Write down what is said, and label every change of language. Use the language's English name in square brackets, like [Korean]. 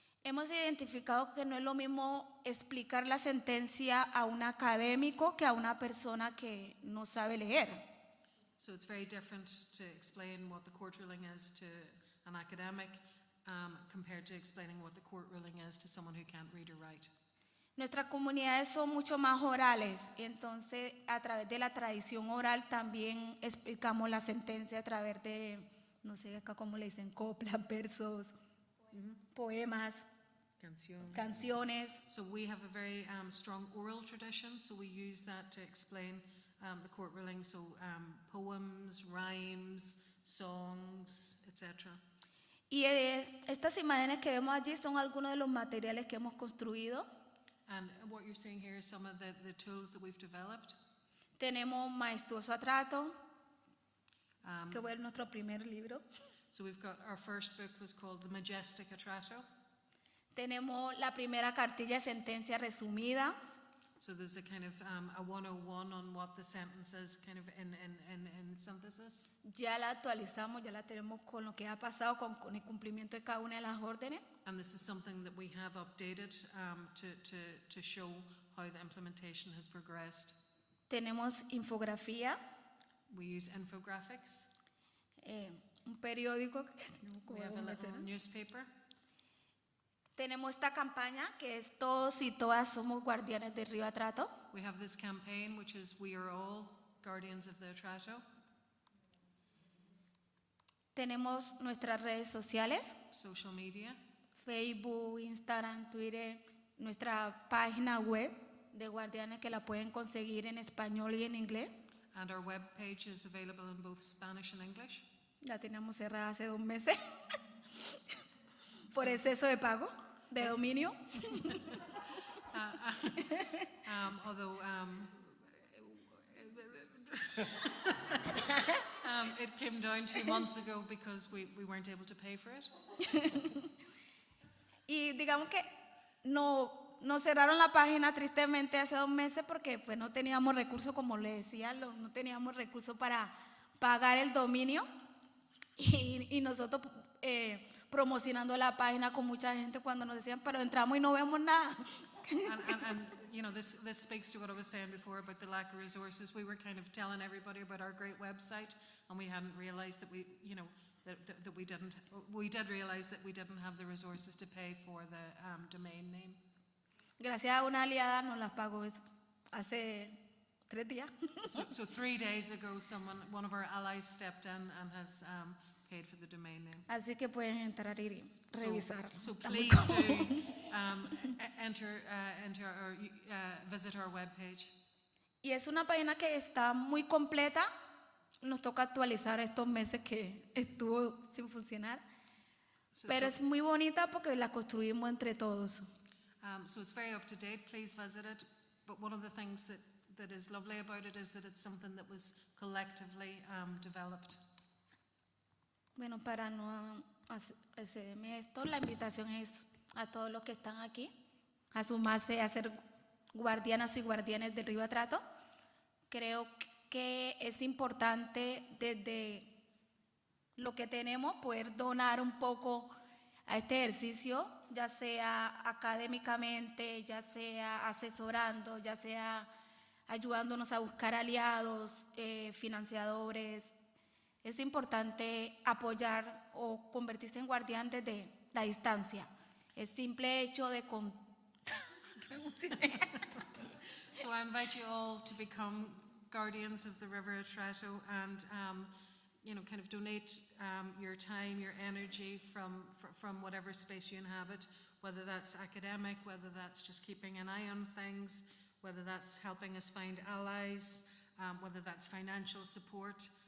[Spanish] Hemos identificado que no es lo mismo explicar la sentencia a un académico que a una persona que no sabe leer. [English] So it's very different to explain what the court ruling is to an academic compared to explaining what the court ruling is to someone who can't read or write. [Spanish] Nuestras comunidades son mucho más orales y entonces a través de la tradición oral también explicamos la sentencia a través de, no sé acá cómo le dicen, coplas, versos, poemas, canciones. [English] So we have a very strong oral tradition, so we use that to explain the court ruling, so poems, rhymes, songs, etc. [Spanish] Y estas imágenes que vemos allí son algunos de los materiales que hemos construido. [English] And what you're seeing here is some of the tools that we've developed. [Spanish] Tenemos Majestuoso Atrato, que fue nuestro primer libro. [English] So we've got, our first book was called The Majestic Atrato. [Spanish] Tenemos la primera cartilla de sentencia resumida. [English] So there's a kind of a 101 on what the sentence is, kind of in synthesis. [Spanish] Ya la actualizamos, ya la tenemos con lo que ha pasado con el cumplimiento de cada una de las órdenes. [English] And this is something that we have updated to show how the implementation has progressed. [Spanish] Tenemos infografía. [English] We use infographics. [Spanish] Un periódico que tenemos como [English] We have a [Spanish] un [English] little [Spanish] mes, ¿no? [English] newspaper. [Spanish] Tenemos esta campaña que es Todos y todas somos guardianes del río Atrato. [English] We have this campaign, which is We Are All Guardians of the Atrato. [Spanish] Tenemos nuestras redes sociales, [English] Social media. [Spanish] Facebook, Instagram, Twitter, nuestra página web de guardianes que la pueden conseguir en español y en inglés. [English] And our web page is available in both Spanish and English. [Spanish] La teníamos cerrada hace 2 meses por exceso de pago de dominio. [English] Although it came down 2 months ago because we weren't able to pay for it. [Spanish] Y digamos que nos cerraron la página tristemente hace 2 meses porque pues no teníamos recursos, como le decía, no teníamos recursos para pagar el dominio y nosotros promocionando la página con mucha gente cuando nos decían, pero entramos y no vemos nada. [English] And you know, this speaks to what I was saying before about the lack of resources. We were kind of telling everybody about our great website, and we hadn't realized that we, you know, that we did realize that we didn't have the resources to pay for the domain name. [Spanish] Gracias a una aliada nos las pagó hace 3 días. [English] So 3 days ago, one of our allies stepped in and has paid for the domain name. [Spanish] Así que pueden entrar y revisar. [English] So please do enter or visit our webpage. [Spanish] Y es una página que está muy completa. Nos toca actualizar estos meses que estuvo sin funcionar. Pero es muy bonita porque la construimos entre todos. [English] So it's very up to date. Please visit it. But one of the things that is lovely about it is that it's something that was collectively developed. [Spanish] Bueno, para no hacerme esto, la invitación es a todos los que están aquí a sumarse a ser guardianas y guardianes del río Atrato. Creo que es importante desde lo que tenemos poder donar un poco a este ejercicio, ya sea académicamente, ya sea asesorando, ya sea ayudándonos a buscar aliados, financiadores. Es importante apoyar o convertirse en guardián desde la distancia. El simple hecho de [English] So I invite you all to become guardians of the River Atrato and you know, kind of donate your time, your energy from whatever space you inhabit, whether that's academic, whether that's just keeping an eye on things, whether that's helping us find allies, whether that's financial support.